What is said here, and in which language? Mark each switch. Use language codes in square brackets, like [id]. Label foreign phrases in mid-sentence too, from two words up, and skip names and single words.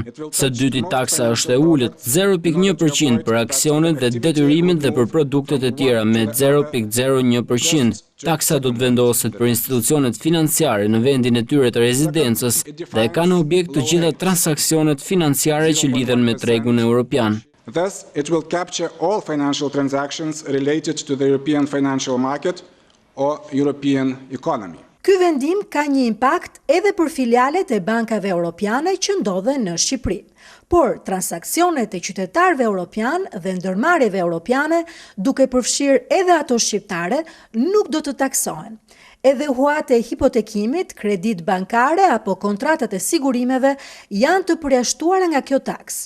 [sq] Së dyti taksa është e ulët 0,1% për aksionet dhe detyrimet dhe për produktet e tjera me 0,01%. Taksa do të vendoset për institucionet financiare në vendin e tyre të rezidencës dhe ka në objekt të gjitha transaksionet financiare që lidhen me tregun europian. [en] Thus, it will capture all financial transactions related to the European financial market or European economy. [sq] Ky vendim ka një impakt edhe për filialet e bankave europiane që ndodhen në Shqipëri. Por transaksionet e qytetarëve europian dhe ndërmarrjeve europiane, duke përfshirë edhe ato shqiptare, nuk do të taksohen. Edhe huat e hipotekimit, kredit bankare apo kontratat e sigurimeve janë të përjashtuara nga kjo taks.